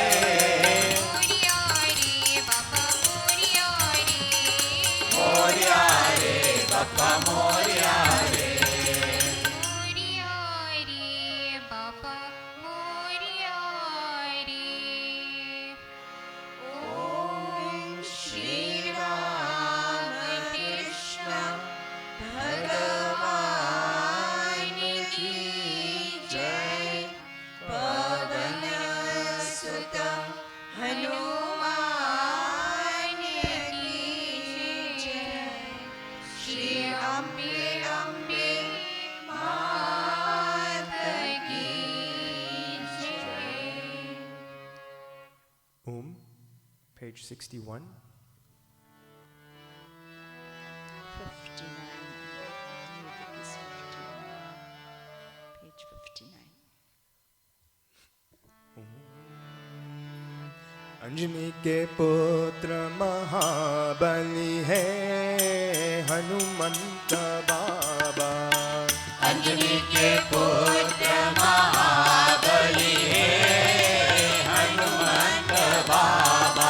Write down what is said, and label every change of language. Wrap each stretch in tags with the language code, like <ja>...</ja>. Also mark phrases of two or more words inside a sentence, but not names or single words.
<mr>मोरिया रे बाबा मोरिया रे, मोरिया रे बप्पा मोरिया रे, मोरिया रे बाबा मोरिया रे।</mr> <hi>ओम श्री राम कृष्ण भगवान की जय। पवन सुत हनुमान की जय। श्री अम्बे अम्बे मात की जय।</hi> <en>Page 61. 59. Music is 59. Page 59.</en> <hi>अंजनी के पुत्र महाबली है हनुमंत बाबा, अंजनी के पुत्र महाबली है हनुमंत बाबा,</hi>